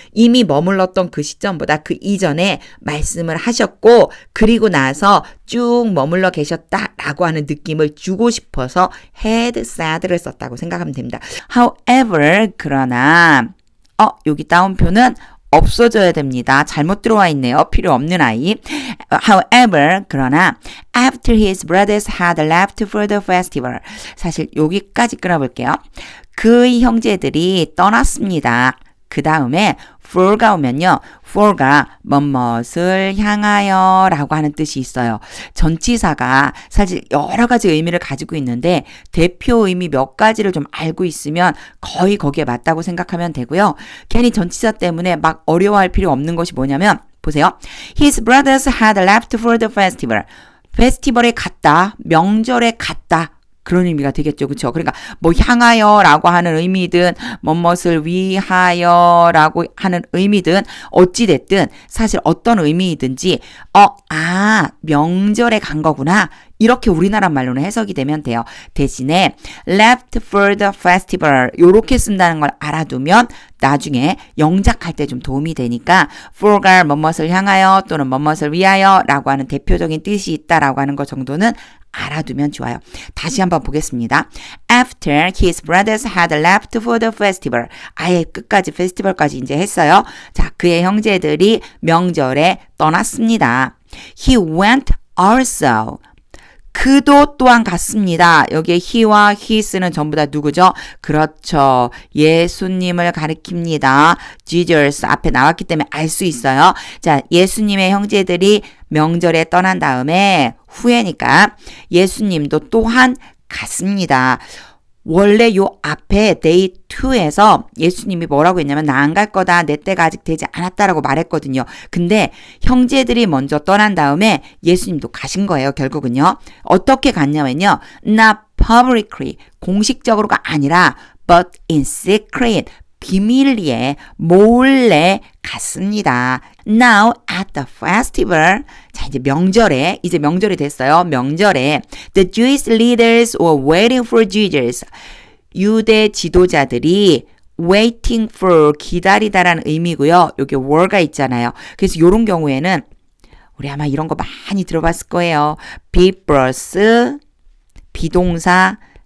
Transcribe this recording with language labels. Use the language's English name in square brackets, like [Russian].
[Korean] 이미 머물렀던 그 시점보다 그 이전에 말씀을 하셨고 그리고 나서 쭉 머물러 계셨다라고 하는 느낌을 주고 싶어서 had said를 썼다고 생각하면 됩니다. However 그러나 여기 따옴표는 없어져야 됩니다. 잘못 들어와 있네요. 필요 없는 아이. [English] However, 그러나 after his brothers had left for the festival. [Korean] 사실 여기까지 끊어볼게요. 그의 형제들이 떠났습니다. 그 다음에 for가 오면요. for가 뭐뭇을 향하여 라고 하는 뜻이 있어요. 전치사가 사실 여러 가지 의미를 가지고 있는데 대표 의미 몇 가지를 좀 알고 있으면 거의 거기에 맞다고 생각하면 되고요. 괜히 전치사 때문에 막 어려워할 필요 없는 것이 뭐냐면 보세요. [English] His brothers had left for the festival. [Korean] 페스티벌에 갔다. 명절에 갔다. 그런 의미가 되겠죠. 그렇죠? 그러니까 뭐 향하여라고 하는 의미든 뭐뭇을 위하여라고 하는 의미든 어찌 됐든 사실 어떤 의미이든지 명절에 간 거구나. 이렇게 우리나라 말로는 해석이 되면 돼요. 대신에 left for the festival 요렇게 쓴다는 걸 알아두면 나중에 영작할 때 좀 도움이 되니까 for가 뭐뭇을 향하여 또는 뭐뭇을 위하여 라고 하는 대표적인 뜻이 있다라고 하는 것 정도는 알아두면 좋아요. 다시 한번 보겠습니다. [English] After his brothers had left for the festival. [Korean] 아예 끝까지 페스티벌까지 이제 했어요. 자, 그의 형제들이 명절에 떠났습니다. [English] He went also. [Korean] 그도 또한 갔습니다. 여기에 he와 his는 전부 다 누구죠? 그렇죠. 예수님을 가리킵니다. Jesus 앞에 나왔기 때문에 알 수 있어요. 자, 예수님의 형제들이 명절에 떠난 다음에 후에니까 예수님도 또한 갔습니다. 원래 요 앞에 day 2에서 예수님이 뭐라고 했냐면 나 안 갈 거다. 내 때가 아직 되지 않았다라고 말했거든요. 근데 형제들이 먼저 떠난 다음에 예수님도 가신 거예요. 결국은요. 어떻게 갔냐면요. [English] not publicly [Korean] 공식적으로가 아니라 [English] but in secret [Korean] 비밀리에 몰래 갔습니다. [English] Now at the festival. [Korean] 자, 이제 명절이 됐어요. [English] 명절에 the Jewish leaders were waiting for Jesus. [Korean] 유대 지도자들이 waiting for 기다리다라는 의미고요. 여기 were가 있잖아요. 그래서 이런 경우에는 우리 아마 이런 거 많이 들어봤을 거예요. be 플러스 비동사